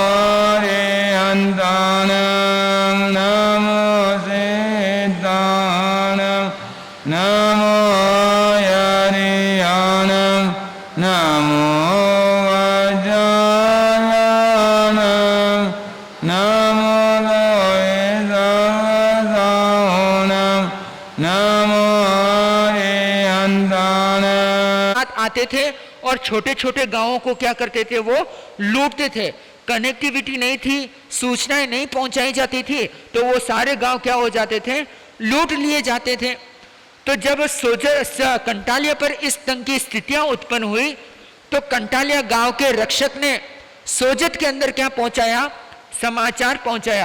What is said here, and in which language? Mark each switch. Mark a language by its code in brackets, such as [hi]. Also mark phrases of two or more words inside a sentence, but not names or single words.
[pra] Arihantanam Namo Siddhanam Namo Yariyanam Namo Vajrayanam Namo Loesavanam Namo Arihantanam [hi] आते थे और छोटे छोटे गांवों को क्या करते थे, वो लूटते थे। कनेक्टिविटी नहीं थी, सूचनाएं नहीं पहुंचाई जाती थी, तो वो सारे गांव क्या हो जाते थे, लूट लिए जाते थे। तो जब कंटालिया पर इस ढंग की स्थितियां उत्पन्न हुई तो कंटालिया गांव के रक्षक ने सोजत के अंदर क्या पहुंचाया, समाचार पहुंचाया।